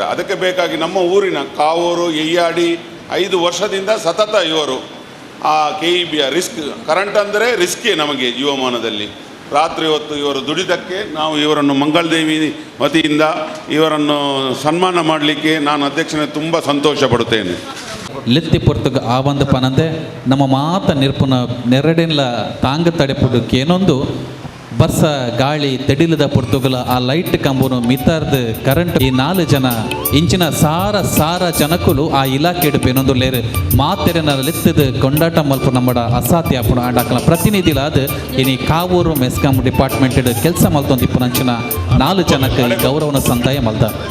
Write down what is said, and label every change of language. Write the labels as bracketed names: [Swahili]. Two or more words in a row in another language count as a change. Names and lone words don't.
[Kannada] ಅದಕ್ಕೆ ಬೇಕಾಗಿ ನಮ್ಮ ಊರಿನ ಕಾವೂರು ಎಯ್ಯಾಡಿ 5 ವರ್ಷದಿಂದ ಸತತ ಇವರು ಆ KEBಯ [English] risk current [Kannada] ಅಂದರೆ ರಿಸ್ಕೇ ನಮಗೆ ಜೀವಮಾನದಲ್ಲಿ. ರಾತ್ರಿ ಹೊತ್ತು ಇವರು ದುಡಿದಕ್ಕೆ ನಾವು ಇವರನ್ನು ಮಂಗಳದೇವಿ ವತಿಯಿಂದ ಇವರನ್ನು ಸನ್ಮಾನ ಮಾಡಲಿಕ್ಕೆ ನಾನು ಅಧ್ಯಕ್ಷನೇ ತುಂಬ ಸಂತೋಷ ಪಡುತ್ತೇನೆ. [Tulu] ಲೆತ್ತಿ ಪೊರ್ತುಗ ಆ ಒಂದು ಪನಂದೆ ನಮ್ಮ ಮಾತ ನಿರ್ಪುನ ನೆರಡಿನ್ಲ ತಾಂಗ ತಡೆಪುಡು ಏನೊಂದು ಬರ್ಸ ಗಾಳಿ ತೆಡಿಲದ ಪೊರ್ತುಗಲ ಆ ಲೈಟ್ ಕಂಬನು ಮಿತಾರ್ದು ಕರೆಂಟ್ ಈ 4 ಜನ ಇಂಚಿನ ಸಾರ ಜನಕ್ಕೂ ಆ ಇಲಾಖೆ ಏನೊಂದು ಲೇರು ಮಾತೆರೆನ ಲೆತ್ತದ ಕೊಂಡಾಟ ಮಲ್ಪ ನಮ್ಮಡ ಅಸಾಧ್ಯ ಅಪ್ಪು ಆಡಾಕಲ ಪ್ರತಿನಿಧಿಲ ಅದು ಇನಿ ಕಾವೂರು ಮೆಸ್ಕಾಂ ಡಿಪಾರ್ಟ್ಮೆಂಟ್ ಕೆಲಸ ಮಲ್ತೊಂದಿಪ್ಪು ನಂಚಿನ 4 ಜನಕ್ಕೆ ಗೌರವನ ಸಂದಾಯ ಮಲ್ದ.